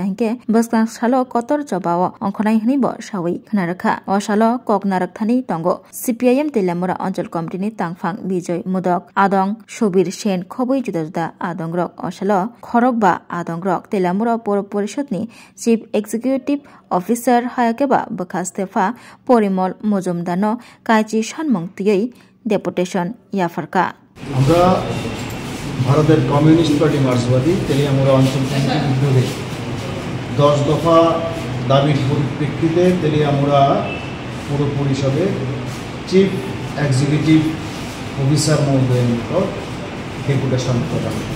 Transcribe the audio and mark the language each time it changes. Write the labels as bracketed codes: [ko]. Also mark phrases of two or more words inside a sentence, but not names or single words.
[brx] हिंके बसकां सालो कतर जबाव अंखनाय हनिबो सावै खनारखा असालो कगनारक थानि तंगो CPIM तेलियामुरा अंचल कमिटिनि तांफां विजय मुदक आदं शबीर सेन खबै जुदा जुदा आदंग्रक असालो खरकबा आदंग्रक तेलियामुरा पौर परिषदनि [en] chief executive officer [brx] हायाकेबा बखास्तेफा परिमल मजुमदानो काइची सानमंगतयै डेपुटेशन याफारका [bn] আমরা ভারতের কমিউনিস্ট পার্টি মার্ক্সবাদী তেলিয়ামুরা অঞ্চল কমিটির উদ্যোগে 10 দফা দাবির পরিপ্রেক্ষিতে তেলিয়ামুরা পৌর পরিষদে [en] chief executive officer [bn] মহোদয়ের নিকট ডেপুটেশন প্রদান।